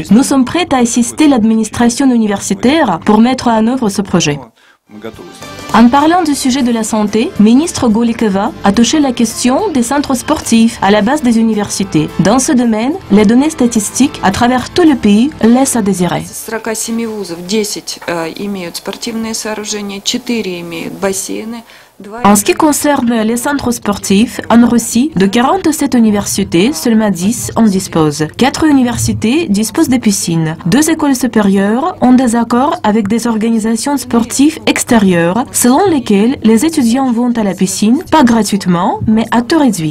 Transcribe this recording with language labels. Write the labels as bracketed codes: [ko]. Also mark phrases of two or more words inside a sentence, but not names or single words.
[fr] Nous sommes prêts à assister l'administration universitaire pour mettre en œuvre ce projet. En parlant du sujet de la santé, ministre Golikova a touché la question des centres sportifs à la base des universités. Dans ce domaine, les données statistiques à travers tout le pays laissent à désirer. [ru] 47 вузов 10 имеют спортивные сооружения, 4 имеют бассейны. [fr] En ce qui concerne les centres sportifs, en Russie, de 47 universités, seulement 10 en disposent. 4 universités disposent de piscines. 2 écoles supérieures ont des accords avec des organisations sportives extérieures, selon lesquelles les étudiants vont à la piscine, pas gratuitement, mais à taux réduit.